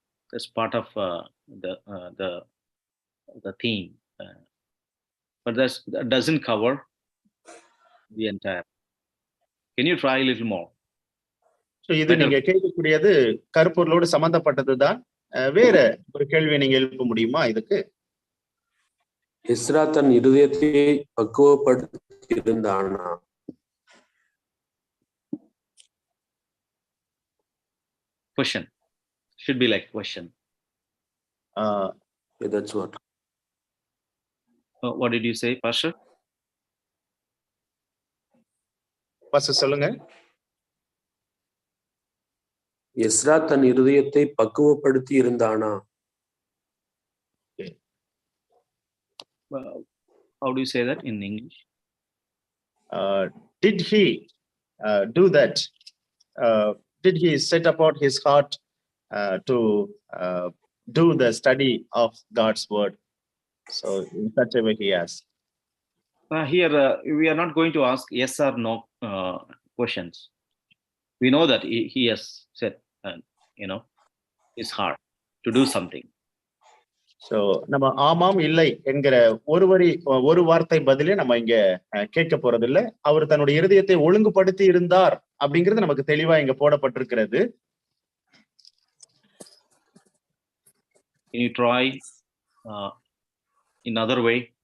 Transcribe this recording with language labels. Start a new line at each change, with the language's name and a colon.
English: That's part of the theme, but that doesn't cover the entire. Can you try a little more?
Tamil: So இது நீங்க கேட்கக்கூடியது கருப்பொருளோடு சம்பந்தப்பட்டதுதான். வேற ஒரு கேள்வி நீங்க எழுப்ப முடியுமா இதுக்கு? எஸ்ரா தன் இருதயத்தை பக்குவப்படுத்தி இருந்தானா?
English: Question should be like question. Yeah, that's what. What did you say, Pastor?
Tamil: Pastor சொல்லுங்க. எஸ்ரா தன் இருதயத்தை பக்குவப்படுத்தி இருந்தானா?
English: How do you say that in English? Did he do that? Did he set apart his heart to do the study of God's word? So in such a way he asked. Here we are not going to ask yes or no questions. We know that he has set his heart to do something.
Tamil: So நம்ம ஆமாம் இல்லை என்கிற ஒரு வார்த்தை பதிலே நம்ம இங்க கேட்க போறது இல்ல. அவர் தன்னுடைய இருதயத்தை ஒழுங்குபடுத்தி இருந்தார் அப்படிங்கிறது நமக்கு தெளிவா இங்க போடப்பட்டிருக்கிறது.
English: Can you try in other way?